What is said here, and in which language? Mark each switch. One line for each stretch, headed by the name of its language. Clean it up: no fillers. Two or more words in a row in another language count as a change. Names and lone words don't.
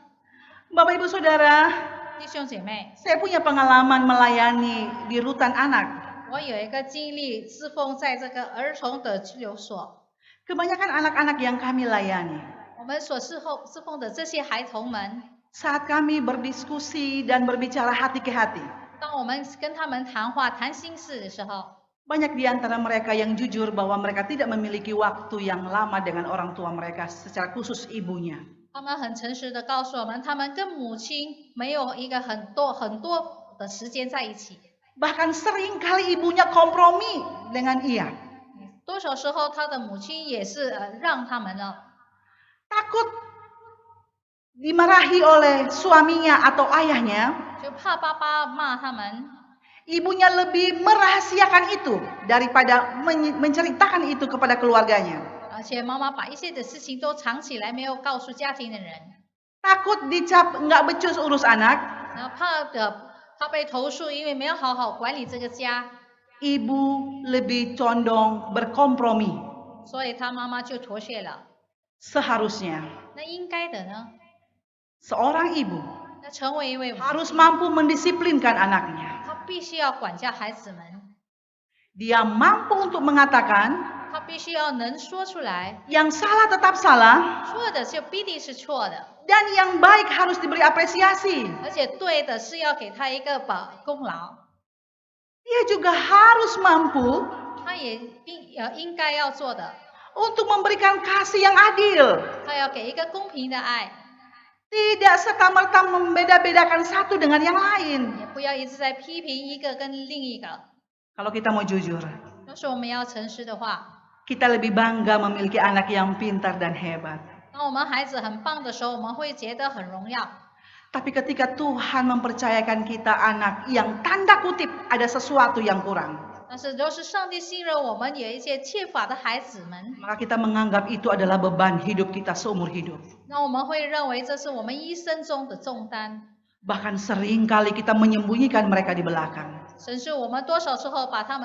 Indonesian: Bapak Ibu Saudara,
Chinese: 弟兄姐妹，
Indonesian: saya punya pengalaman melayani di rutan anak.
Chinese: 我有一个经历，侍奉在这个儿童的拘留所。
Indonesian: Kebanyakan anak-anak yang kami layani,
Chinese: 我们所侍奉的这些孩童们，
Indonesian: saat kami berdiskusi dan berbicara hati ke hati,
Chinese: 当我们跟他们谈话、谈心事的时候，
Indonesian: banyak di antara mereka yang jujur bahwa mereka tidak memiliki waktu yang lama dengan orang tua mereka, secara khusus ibunya.
Chinese: 他们很诚实的告诉我们，他们跟母亲没有一个很多的时间在一起。
Indonesian: Bahkan seringkali ibunya kompromi dengan ia.
Chinese: 多少时候，他的母亲也是让他们了，
Indonesian: Takut dimarahi oleh suaminya atau ayahnya,
Chinese: 就怕爸爸骂他们，
Indonesian: ibunya lebih merahasiakan itu daripada menceritakan itu kepada keluarganya.
Chinese: 而且妈妈把一些的事情都藏起来，没有告诉家庭的人，
Indonesian: Takut dicap nggak becus urus anak,
Chinese: 然后怕被投诉，因为没有好好管理这个家，
Indonesian: ibu lebih condong berkompromi.
Chinese: 所以他妈妈就妥协了。
Indonesian: Seharusnya
Chinese: 那应该的呢？
Indonesian: seorang ibu
Chinese: 那成为一位母亲，
Indonesian: harus mampu mendisiplinkan anaknya.
Chinese: 他必须要管教孩子们，
Indonesian: Dia mampu untuk mengatakan
Chinese: 他必须要能说出来，
Indonesian: yang salah tetap salah
Chinese: 错的就必定是错的，
Indonesian: dan yang baik harus diberi apresiasi.
Chinese: 而且对的是要给他一个功劳，
Indonesian: Dia juga harus mampu
Chinese: 他也应该要做的，
Indonesian: untuk memberikan kasih yang adil.
Chinese: 他要给一个公平的爱，
Indonesian: Tidak serta-merta membeda-bedakan satu dengan yang lain.
Chinese: 也不要一直在批评一个跟另一个。
Indonesian: Kalau kita mau jujur,
Chinese: 要是我们要诚实的话，
Indonesian: kita lebih bangga memiliki anak yang pintar dan hebat.
Chinese: 当我们孩子很棒的时候，我们会觉得很荣耀。
Indonesian: Tapi ketika Tuhan mempercayakan kita anak yang tanda kutip ada sesuatu yang kurang,
Chinese: 但是若是上帝信任我们有一些缺乏的孩子们，
Indonesian: maka kita menganggap itu adalah beban hidup kita seumur hidup.
Chinese: 那我们会认为这是我们一生中的重担，
Indonesian: Bahkan seringkali kita menyembunyikan mereka di belakang.